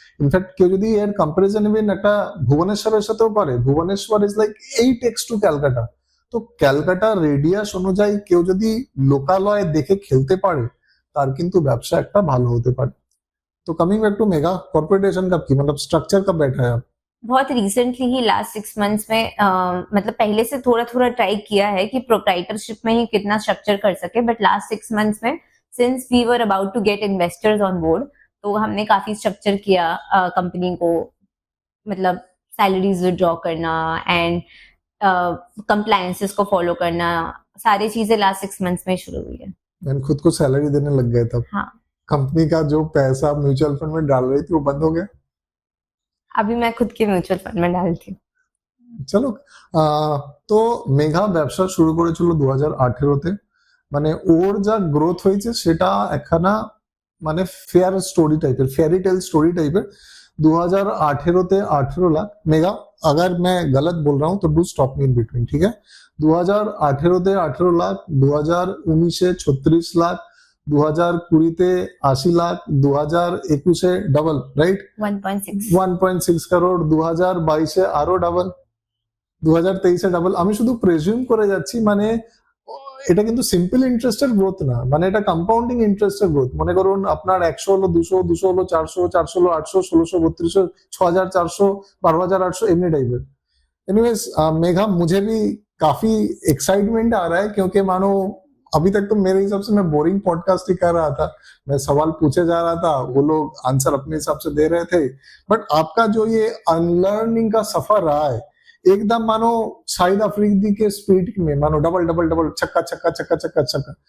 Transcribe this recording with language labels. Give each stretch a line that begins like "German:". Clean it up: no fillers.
Bangla: In fact কেউ যদি এর কম্পারিজন ইভেন একটা ভুবনেশ্বরের সাথেও পারে, Bhubaneswar
English: is like 8x to
Bangla: Calcutta. তো ক্যালকাটা রেডিয়াস অনুযায়ী কেউ যদি লোকালয় দেখে খেলতে পারে, তার কিন্তু ব্যবসা একটা ভালো হতে পারে।
Hindi: तो कमिंग बैक टू मेगा कॉर्पोरेटेशन कब की, मतलब स्ट्रक्चर कब बैठा है आप? बहुत रिसेंटली ही, लास्ट 6 months में, मतलब पहले से थोड़ा थोड़ा ट्राई किया है कि प्रोप्राइटरशिप में ही कितना स्ट्रक्चर कर सके, बट लास्ट 6 months में
English: since we were about to get investors on board,
Hindi: तो हमने काफी स्ट्रक्चर किया कंपनी को, मतलब सैलरीज विड्रॉ करना एंड कंप्लायंसेस को फॉलो करना, सारी चीजें लास्ट 6 months में शुरू हुई है। मैंने खुद को सैलरी देने लग गए तब। हाँ, कंपनी का जो पैसा म्यूचुअल फंड में डाल रही थी वो बंद हो गया। अभी मैं खुद के म्यूचुअल फंड में डालती हूँ।
Bangla: চলো, তো মেঘা ব্যবসা শুরু করেছিল 2018-তে, মানে ওর যা গ্রোথ হয়েছে সেটা একখানা মানে ফেয়ার স্টোরি টাইপের, ফেয়ারি টেল স্টোরি টাইপের। 2018-তে 18 লাখ।
Hindi: मेगा अगर मैं गलत बोल रहा हूँ तो
English: do stop me in between,
Hindi: ठीक है?
Bangla: 2018-তে 18 লাখ, 2019-এ 36 লাখ, 2020-তে 80 লাখ, 2021-এ ডবল, রাইট? 1.6 কারোর, 2022-এ আরো ডবল, 2023-এ ডবল। আমি শুধু প্রেজিউম করে যাচ্ছি, মানে এটা কিন্তু সিম্পল ইন্টারেস্টের গ্রোথ না, মানে এটা কম্পাউন্ডিং ইন্টারেস্টের গ্রোথ। মনে করুন আপনার 100 হলো 200, 200 হলো 400, 400 হলো 800, 1600, 3200, 6400, 12800, एमनी टाइप।
Hindi: एनीवेज मेघा, मुझे भी काफी एक्साइटमेंट आ रहा है, क्योंकि मानो अभी तक तो मेरे हिसाब से मैं बोरिंग पॉडकास्ट ही कर रहा था, मैं सवाल पूछे जा रहा था, वो लोग आंसर अपने हिसाब से दे रहे थे, बट आपका जो ये अनलर्निंग का सफर रहा है, एकदम मानो शाहिद अफरीदी के स्पीड में, मानो डबल डबल डबल, छक्का छक्का छक्का छक्का छक्का।